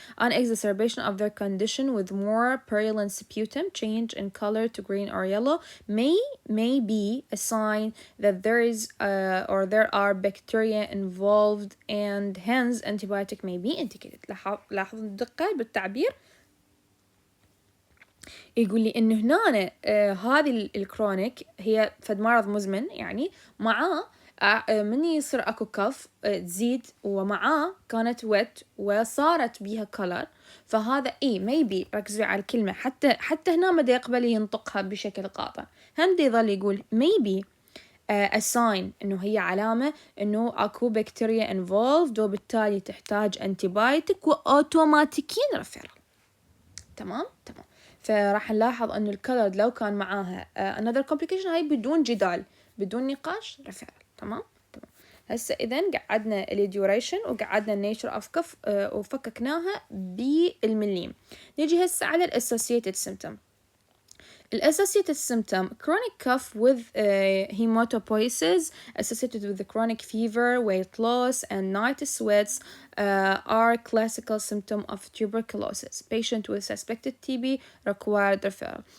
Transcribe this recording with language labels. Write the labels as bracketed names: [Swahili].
[English] An exacerbation of their condition with more purulent sputum change in color to green or yellow may be a sign that there is or there are bacteria involved and hence antibiotic may be indicated. [Arabic] لاحظوا الدقة بالتعبير. يقول لي إنه هنا هذه الكرونيك هي فد مرض مزمن، يعني معاه من يصير أكو كف تزيد ومعاه كانت ويت وصارت بيها كولر، فهذا maybe ركزوا على الكلمة، حتى هنا ما يقبل ينطقها بشكل قاطع. هم يظل يقول maybe a sign إنه هي علامة إنه أكو بكتيريا involved وبالتالي تحتاج أنتيبايوتيك وأوتوماتيكيا ريفيرال. تمام. فراح نلاحظ أنه الكولر لو كان معاها another complication هاي بدون جدال بدون نقاش ريفيرال. تمام. هسه إذن قعدنا الديوريشن وقعدنا النيتشر أوف كف وفككناها بالمليم. نيجي هسه على الأسوسييتد سيمتوم. [English] Associated symptom, chronic cough with hematopoiesis associated with the chronic fever, weight loss, and night sweats are classical symptom of tuberculosis. Patient with suspected TB required referral.